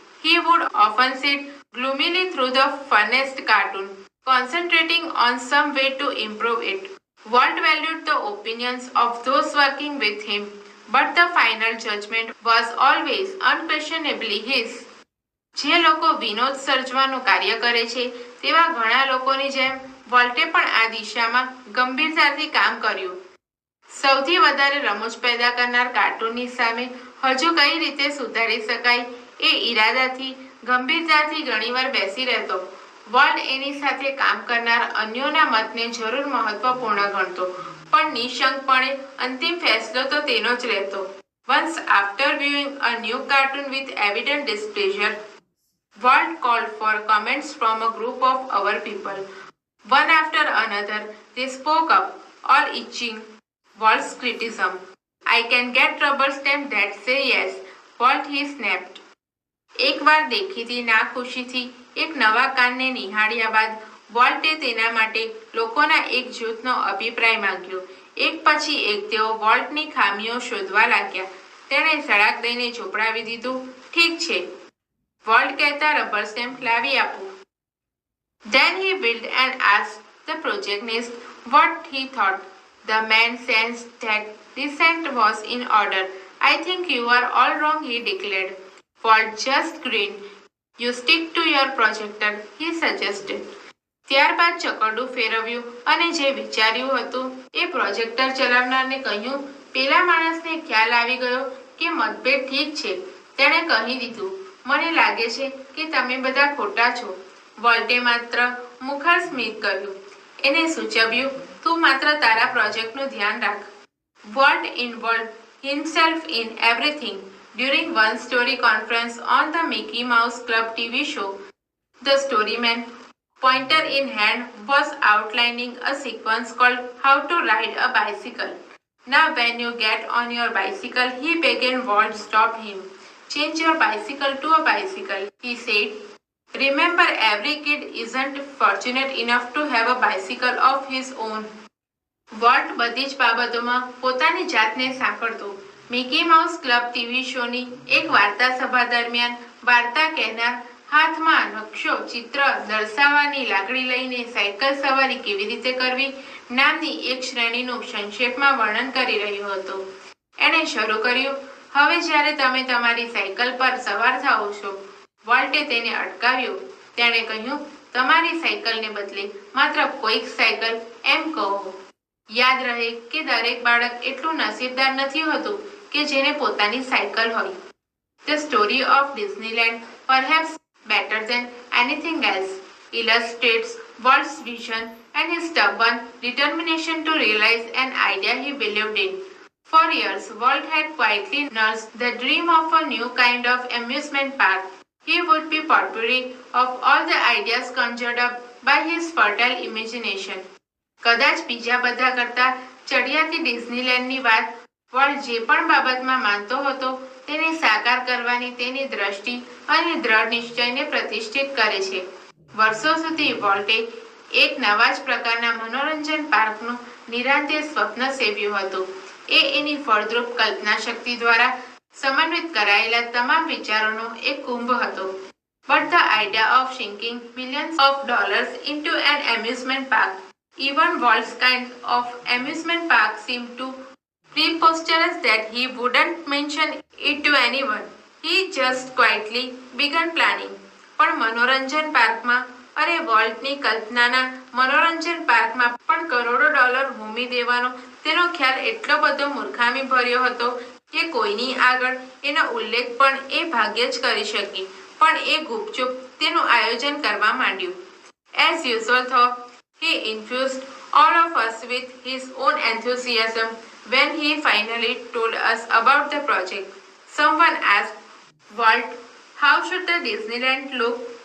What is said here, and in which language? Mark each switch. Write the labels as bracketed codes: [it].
[en] He would often sit gloomily through the funniest cartoon, concentrating on some way to improve it. Walt valued the opinions of those working with him, but the final judgment was always unquestionably his. [gu] જે લોકો વિનોદ સર્જવાનું કાર્ય કરે છે તેવા ઘણા લોકોની જેમ વોલ્ટે પણ આ દિશામાં ગંભીરતાથી કામ કર્યું. સૌથી વધારે રમૂજ પેદા કરનાર કાર્ટૂનની સામે હજુ કઈ રીતે સુધારી શકાય એ ઈરાદાથી ગંભીરતાથી ઘણીવાર બેસી રહેતો. વોલ્ટ એની સાથે કામ કરનાર અન્યોના મતને જરૂર મહત્વપૂર્ણ ગણતો, પણ નિશંકપણે અંતિમ ફેસલો તો તેનો જ રહેતો. [en] Once after viewing a new cartoon with evident displeasure, Walt called for comments from a group of our people. One after another, they spoke up, all echoing Walt's criticism. I can get rubber stamps that say yes, Walt, he snapped. [gu] એક વાર દેખીતી ના ખુશીથી એક નવા કાનને નિહાળ્યા બાદ વોલ્ટે તેના માટે લોકોના એક જૂથનો અભિપ્રાય માંગ્યો. એક પછી એક તેઓ વોલ્ટની ખામીઓ શોધવા લાગ્યા. તેણે સળાક દઈને ચોપડાવી દીધું. ઠીક છે, વોલ્ટ કહેતા રબર સ્ટેમ્પ લાવી આપો. [en] Then he wheeled and asked the projectionist what he thought. The man sensed that dissent was in order. I think you are all wrong, he declared. Walt just grinned. You stick to your projector, he suggested. [gu] ત્યારબાદ ચકરડું ફેરવ્યું અને જે વિચાર્યું હતું એ projector ચલાવનારને કહ્યું. પેલા માણસને ખ્યાલ આવી ગયો કે મતભેદ ઠીક છે. તેણે કહી દીધું, મને લાગે છે કે તમે બધા ખોટા છો. વોલ્ટે માત્ર મુખર સ્મિત કર્યું. એને સૂચવ્યું, તું માત્ર તારા પ્રોજેક્ટનું ધ્યાન રાખ. [en] Walt involved himself in everything. During one story conference on the Mickey Mouse Club TV show, the storyman, pointer in hand, was outlining a sequence called How to Ride a Bicycle. Now when you get on your bicycle, he began. Walt stopped him. Change your bicycle to a bicycle, he said. Remember, every kid isn't fortunate enough to have a bicycle of his own. [gu] Volt બધી જ બાબતોમાં પોતાની જાતને સાંકળતો. Mickey mouse club TV શોની એક વાર્તા સભા દરમિયાન વાર્તા કહેનાર હાથમાં નકશો ચિત્ર દર્શાવવાની લાકડી લઈને સાયકલ સવારી કેવી રીતે કરવી નામની એક શ્રેણીનું સંક્ષેપમાં વર્ણન કરી રહ્યો હતો. એણે શરૂ કર્યું, હવે જ્યારે તમે તમારી સાયકલ પર સવાર થાઓ છો. વોલ્ટે તેને અટકાવ્યો. તેણે કહ્યું, તમારી સાયકલને બદલે માત્ર કોઈક સાયકલ એમ કહો. યાદ રહે કે દરેક બાળક એટલું નસીબદાર નથી હોતું કે જેને પોતાની સાયકલ હોય. [en] The story of Disneyland, perhaps better than anything else, illustrates Walt's vision and his stubborn determination to realize an idea he believed in. For years, Walt had quietly nursed the dream of a new kind of amusement park. He would be potpourri of all the ideas conjured up by his fertile imagination. [gu] કદાચ બીજા બધા કરતા ચડિયાતી ડિઝનીલેન્ડની વાત volt જે પણ બાબતમાં માનતો હતો તેને સાકાર કરવાની તેની દ્રષ્ટિ અને દ્રઢ નિશ્ચયને પ્રતિષ્ઠિત કરે છે. વર્ષો સુધી વોલ્ટે એક નવા જ પ્રકારના મનોરંજન પાર્કનું નિરાંતે સ્વપ્ન સેવ્યું હતું. એ એની ફળદ્રુપ કલ્પના શક્તિ દ્વારા સમન્વિત કરાયેલા તમામ વિચારોનો એક કુંભ હતો. [en] But the idea of sinking millions of dollars into an amusement park, even Walt's kind of amusement park, seemed too preposterous that he wouldn't mention it to anyone. He just quietly began planning. [gu] પણ મનોરંજન પાર્કમાં અરે વોલ્ટની કલ્પનાના મનોરંજન પાર્કમાં પણ કરોડો dollar ભૂમિ દેવાનો તેનો ખ્યાલ એટલો બધો મૂર્ખામી ભર્યો હતો કે કોઈની આગળ એનો ઉલ્લેખ પણ એ ભાગ્ય જ કરી શકી. પણ એ ગુપચુપ તેનું આયોજન કરવા માંડ્યું. [en] As usual though, he infused all of us with his own enthusiasm when he finally told us about the project. Someone asked, Walt, how should the Disneyland look?